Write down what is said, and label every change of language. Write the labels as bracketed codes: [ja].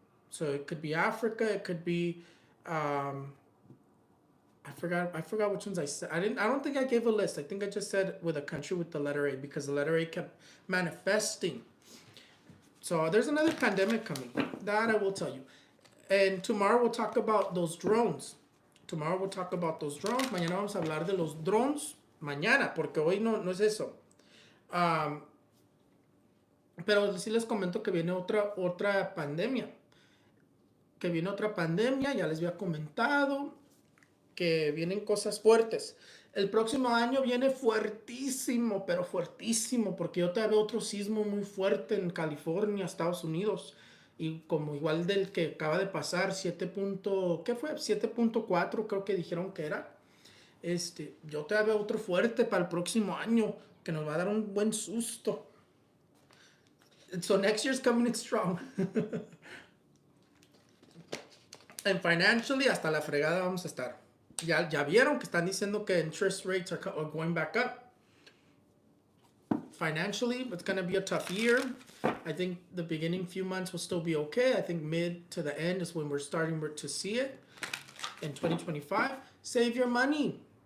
[en] So it could be Africa. It could be I forgot which ones I said. I don't think I gave a list. I think I just said with a country with the letter A because the letter A kept manifesting. So there's another pandemic coming. That I will tell you. And tomorrow we'll talk about those drones. [es] Mañana vamos a hablar de los drones. Mañana, porque hoy no es eso. Pero sí les comento que viene otra pandemia. Ya les había comentado que vienen cosas fuertes. El próximo año viene fuertísimo, pero fuertísimo, porque yo te veo otro sismo muy fuerte en California, Estados Unidos. y como igual del que acaba de pasar, ¿qué fue? 7.4 creo que dijeron que era. Yo te veo otro fuerte para el próximo año que nos va a dar un buen susto. [en] So next year's coming in strong. And financially, [es] hasta la fregada vamos a estar. Ya vieron que están diciendo que [en] interest rates are going back up. Financially, it's going to be a tough year. I think the beginning few months will still be okay. I think mid to the end is when we're starting to see it in 2025. Save your money.